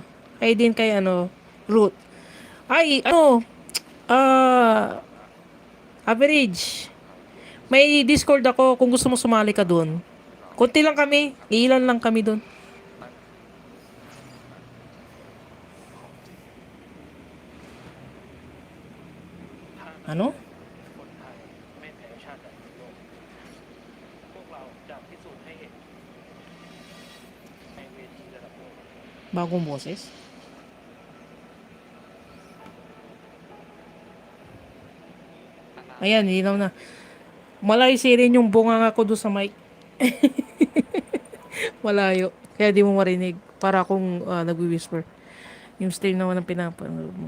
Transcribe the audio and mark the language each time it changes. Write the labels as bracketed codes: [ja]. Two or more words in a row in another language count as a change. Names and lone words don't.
[tl] Hi din kay ano, Ruth. Ay, ano, average. May Discord ako kung gusto mo sumali ka doon. Kunti lang kami. Ilan lang kami doon. Ano? [th] ไม่แพ้ชาติใดในโลกพวกเราจะพิสูจน์ให้เห็นในเวทีระดับโลก [tl] Bagong boses? Ayan, ilaw na. Malayo rin yung bunga ko doon sa mic. Malayo. Kaya di mo marinig. Para akong nagwi-whisper. Yung stream naman ng pinapanood mo.